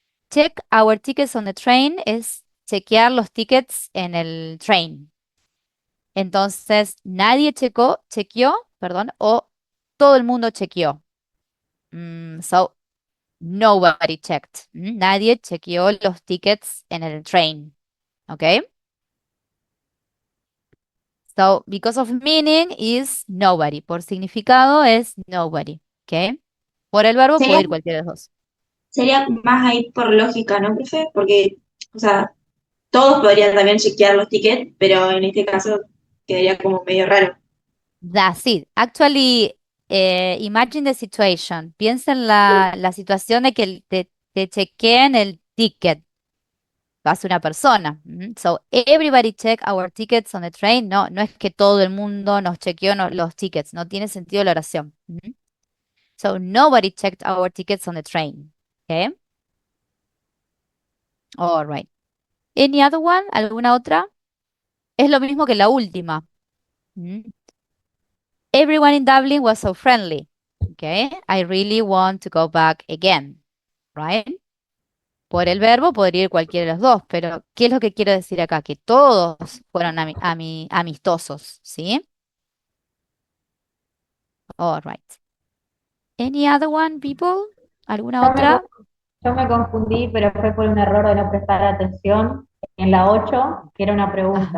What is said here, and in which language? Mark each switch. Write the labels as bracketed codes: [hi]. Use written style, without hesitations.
[en] Check our tickets on the train [es] es chequear los tickets en el train. Entonces, nadie chequeó, perdón, o todo el mundo chequeó. [en] So, nobody checked. [es] Nadie chequeó los tickets en el train. [en] Okay? So, because of meaning is nobody. [es] Por significado es nobody. Okay? Por el verbo Sería, puede ir cualquiera de los dos. sería más ahí por lógica, ¿no, profe? Porque, o sea, todos podrían también chequear los tickets, pero en este caso quedaría como medio raro. [en] That's it. Actually, imagine the situation. [es] Piensa en la situación de que te chequeen el ticket. Vas una persona. [en] So, everybody check our tickets on the train. [es] No, no es que todo el mundo nos chequeó los tickets. No tiene sentido la oración. [en] So, nobody checked our tickets on the train. Okay? All right. Any other one? [es] ¿Alguna otra? Es lo mismo que la última. [en] Everyone in Dublin was so friendly. Okay? I really want to go back again. Right? [es] Por el verbo podría ir cualquiera de los dos, pero ¿qué es lo que quiero decir acá? Que todos fueron amistosos, ¿sí? [en] All right. Any other one, people? [es] ¿Alguna Yo me, otra? con- yo me confundí, pero fue por un error de no prestar atención en la 8 que era una pregunta.